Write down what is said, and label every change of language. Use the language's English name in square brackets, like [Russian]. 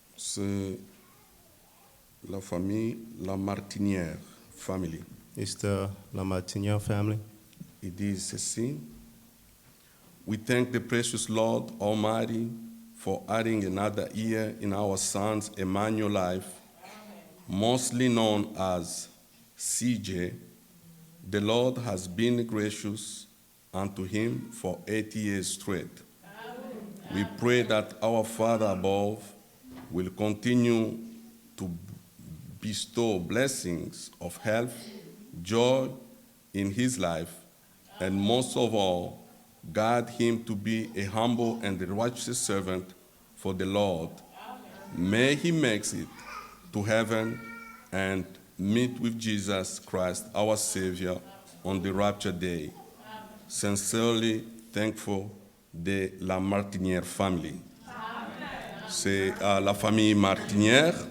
[French] C'est la famille La Martinière, family. [English] It's the Lamartinière family. [French] Ils disent ceci. [English] We thank the precious Lord Almighty for adding another year in our son's Emmanuel life, mostly known as CJ. The Lord has been gracious unto him for 80 years straight. We pray that our Father above will continue to bestow blessings of health, joy in his life, and most of all, guide him to be a humble and righteous servant for the Lord. May he make it to heaven and meet with Jesus Christ, our Savior, on the rapture day. Sincerely thankful de la Martinière family. [French] C'est la famille Martinière.